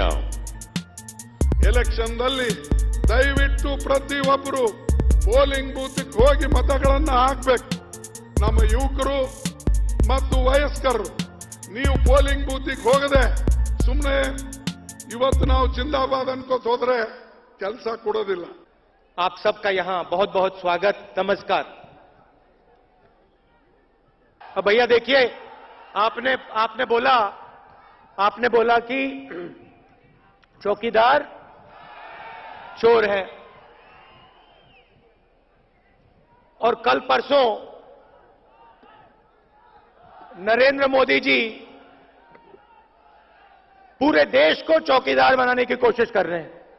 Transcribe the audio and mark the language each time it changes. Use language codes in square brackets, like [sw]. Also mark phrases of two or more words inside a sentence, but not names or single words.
[kn] ಎಲೆಕ್ಷನ್ನಲ್ಲಿ ದಯವಿಟ್ಟು ಪ್ರತಿಯೊಬ್ಬರು [en] polling booth [kn] ಹೋಗಿ ಮತಗಳನ್ನು ಹಾಕಬೇಕು. ನಮ್ಮ ಯುವಕರು ಮತ್ತು ವಯಸ್ಕರು ನೀವು [en] polling booth [kn] ಹೋಗದೆ ಸುಮ್ಮನೆ ಇವತ್ತು ನಾವು जिंदाबाद ಅನ್ಕೋತ ಹೋದ್ರೆ ಕೆಲಸ ಕೊಡೋದಿಲ್ಲ. [hi] आप सबका यहां बहुत बहुत स्वागत, नमस्कार। अब भैया देखिए, आपने बोला कि चौकीदार चोर है, और कल परसों नरेंद्र मोदी जी पूरे देश को चौकीदार बनाने की कोशिश कर रहे हैं।